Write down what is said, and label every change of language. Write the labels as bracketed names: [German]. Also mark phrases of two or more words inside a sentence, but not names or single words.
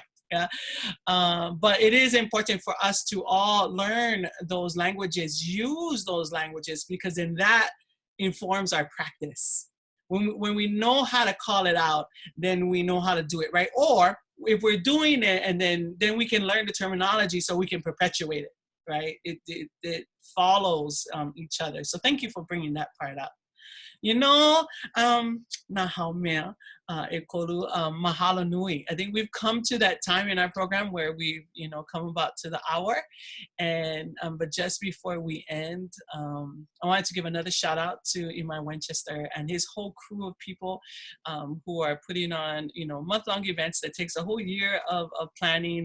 [English] Yeah, but it is important for us to all learn those languages, use those languages, because then that informs our practice. When we know how to call it out, then we know how to do it, right? Or if we're doing it, and then we can learn the terminology so we can perpetuate it, right? It follows each other. So thank you for bringing that part up. [Hawaiian] Na Haumea, mahalo nui. [English] I think we've come to that time in our program where we've, come about to the hour. And, but just before we end, I wanted to give another shout out to Imai Winchester and his whole crew of people who are putting on, month-long events that takes a whole year of planning.